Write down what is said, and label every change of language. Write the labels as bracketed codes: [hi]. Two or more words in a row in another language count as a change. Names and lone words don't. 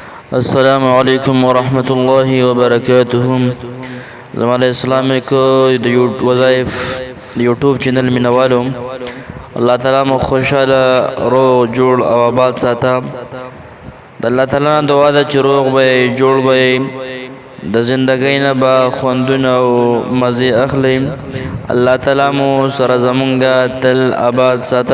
[ar] السلام علیکم ورحمۃ اللہ وبرکاتہ. [ps] زمال اسلامک وظائف یوټیوب چینل مینوالو، الله تعالی مو خوشاله رو جوړ او آباد ساته. د الله تعالی نه دعا ده چې روغ به جوړ به د زندګۍ نه به خوندونه او مزې اخلي. الله تعالی مو سره زمونږه تل آباد ساته.